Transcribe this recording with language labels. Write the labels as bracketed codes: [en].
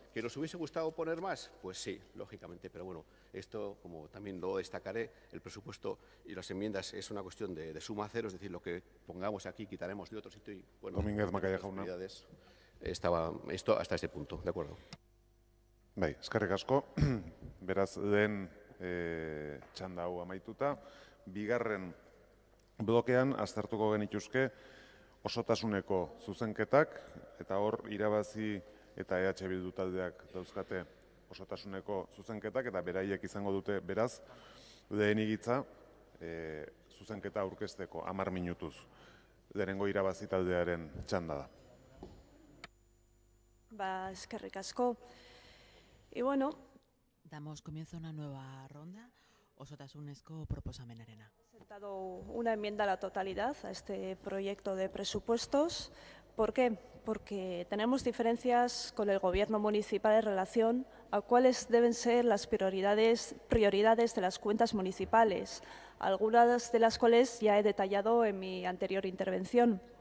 [es] ¿Que nos hubiese gustado poner más? Pues sí, lógicamente, pero bueno, esto, como también lo destacaré, el presupuesto y las enmiendas es una cuestión de suma cero, es decir, lo que pongamos aquí quitaremos de otro sitio y, bueno, [eu] Domínguez Macaya jauna. [es] Estaba esto hasta este punto, ¿de acuerdo? [eu] Bai, eskerrik asko. Beraz, den txanda hau amaituta, bigarren blokean aztertuko genituzke osotasuneko zuzenketak, eta hor irabazi eta EH Bildu taldeak dauzkate osotasuneko zuzenketak, eta beraiek izango dute beraz, lehenik hitza zuzenketa aurkezteko 10 minutuz. Lehenengo irabazi taldearen txanda da. Eskerrik asko. [es] Y bueno, damos comienzo a una nueva ronda. [eu] Osotasunezko proposamenarena. [es] He presentado una enmienda a la totalidad a este proyecto de presupuestos. ¿Por qué? Porque tenemos diferencias con el Gobierno municipal en relación a cuáles deben ser las prioridades de las cuentas municipales, algunas de las cuales ya he detallado en mi anterior intervención.